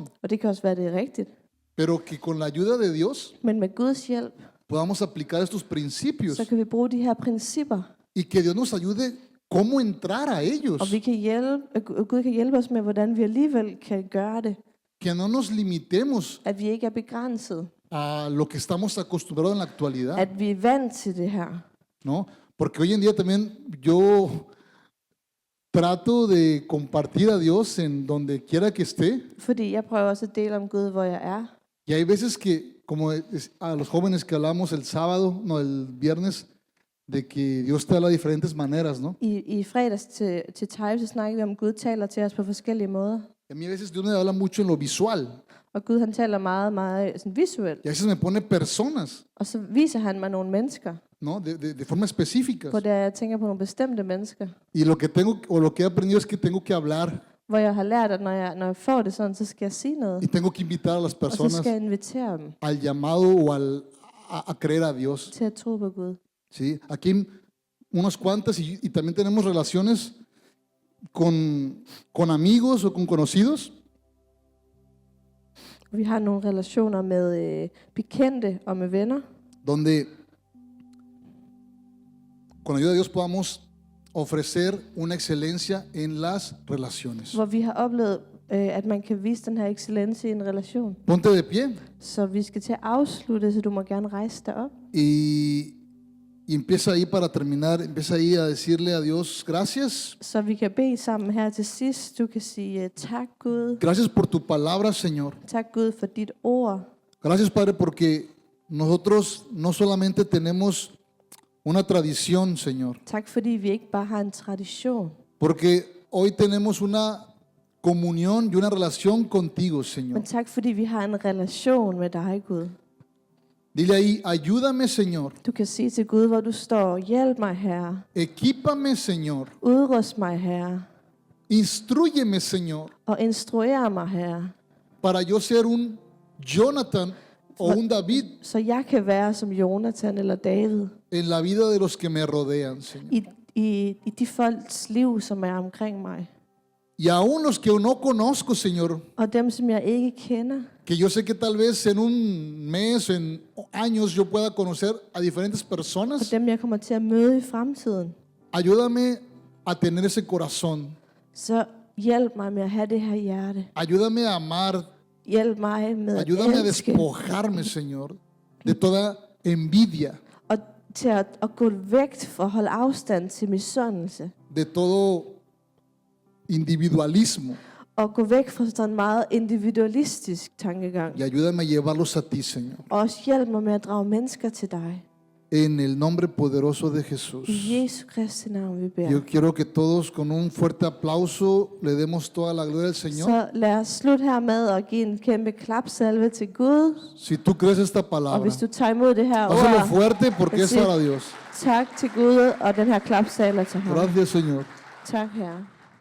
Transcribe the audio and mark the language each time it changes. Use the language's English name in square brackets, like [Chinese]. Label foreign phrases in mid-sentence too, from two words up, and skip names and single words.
[Danish] Og det kan også være, det er rigtigt. [Spanish] pero que con la ayuda de Dios [Danish] Men med Guds hjælp, [Spanish] podamos aplicar estos principios [Danish] så kan vi bruge de her principper. [Spanish] y que Dios nos ayude cómo entrar a ellos, [Danish] Og vi kan Gud kan hjælpe os med, hvordan vi alligevel kan gøre det. [Spanish] que no nos limitemos [Danish] At vi ikke er begrænset. [Spanish] a lo que estamos acostumbrados en la actualidad, [Danish] At vi er vant til det her. [Spanish] ¿no? Porque hoy en día también yo trato de compartir a Dios en donde quiera que esté, [Danish] Fordi jeg prøver også at dele om Gud, hvor jeg er. [Spanish] y hay veces que, como a los jóvenes que hablamos el sábado, no, el viernes, de que Dios te habla de diferentes maneras, ¿no? [Danish] I fredags til Type, så snakker vi om, Gud taler til os på forskellige måder. [Spanish] Y a mí a veces Dios me habla mucho en lo visual, [Danish] Og Gud han taler meget, meget sådan visuelt. [Spanish] y a veces me pone personas, [Danish] Og så viser han mig nogle mennesker, [Spanish] ¿no? De forma específicas. [Danish] hvor jeg tænker på nogle bestemte mennesker. [Spanish] Y lo que he aprendido es que tengo que hablar [Danish] Hvor jeg har lært, at når jeg får det sådan, så skal jeg sige noget. [Spanish] y tengo que invitar a las [Danish] Og så [Spanish] personas [Danish] skal jeg invitere dem [Spanish] al llamado o a creer a Dios. [Danish] til at tro på Gud. [Spanish] ¿Sí? Aquí unas cuantas y también tenemos relaciones con amigos o con conocidos [Danish] Vi har nogle relationer med bekendte og med venner, [Spanish] donde con ayuda de Dios podamos ofrecer una excelencia en las relaciones. [Danish] hvor vi har oplevet, at man kan vise den her excellens i en relation. [Spanish] Ponte de pie [Danish] Så vi skal til at afslutte, så du må gerne rejse dig op. [Spanish] y empieza ahí para terminar, empieza ahí a decirle a Dios gracias. [Danish] Så vi kan bede sammen her til sidst. Du kan sige tak Gud. [Spanish] Gracias por tu palabra, Señor. [Danish] Tak Gud for dit ord. [Spanish] Gracias, Padre, porque nosotros no solamente tenemos una tradición, Señor, [Danish] Tak fordi vi ikke bare har en tradition. [Spanish] porque hoy tenemos una comunión y una relación contigo, Señor. [Danish] Men tak fordi vi har en relation med dig Gud. [Spanish] Dile ahí, ayúdame, Señor. [Danish] Du kan sige til Gud, hvor du står. Hjælp mig Herre. [Spanish] Equípame, Señor. [Danish] Udrust mig Herre. [Spanish] Instrúyeme, Señor, [Danish] Og instruer mig Herre. [Spanish] para yo ser un Jonathan o un David [Danish] Så jeg kan være som Jonathan eller David. [Spanish] en la vida de los que me rodean, Señor. [Danish] I de folks liv, som er omkring mig. [Spanish] Y aún los que no conozco, Señor, [Danish] Og dem, som jeg ikke kender. [Spanish] que yo sé que tal vez en un mes, en años, yo pueda conocer a diferentes [Danish] Og [Spanish] personas. [Danish] dem, jeg kommer til at møde i fremtiden. [Spanish] Ayúdame a tener ese corazón. [Danish] Så hjælp mig med at have det her hjerte. [Spanish] Ayúdame a amar. [Danish] Hjælp mig med at [Spanish] Ayúdame a [Danish] elske. [Spanish] despojarme, Señor, de toda envidia, [Danish] Og til at gå væk for at holde afstand til misundelse. [Spanish] de todo individualismo [Danish] og gå væk fra sådan en meget individualistisk tankegang. [Spanish] y ayúdame a llevarlos a ti, Señor. [Danish] Og også hjælp mig med at drage mennesker til dig. [Spanish] En el nombre poderoso de Jesús. [Danish] I Jesu Kristi navn, vi beder. [Spanish] Yo quiero que todos con un fuerte aplauso le demos toda la gloria al Señor. [Danish] Så lad os slutte her med at give en kæmpe klapsalve til Gud. [Spanish] Si tú crees esta [Danish] Og [Spanish] palabra, [Danish] hvis du tager imod det her [Spanish] hazlo [Danish] ord, [Spanish] fuerte porque es Sí. para Dios. [Danish] tak til Gud, og den her klapsalve til ham. [Spanish] Gracias, Señor. [Danish] Tak, Herre.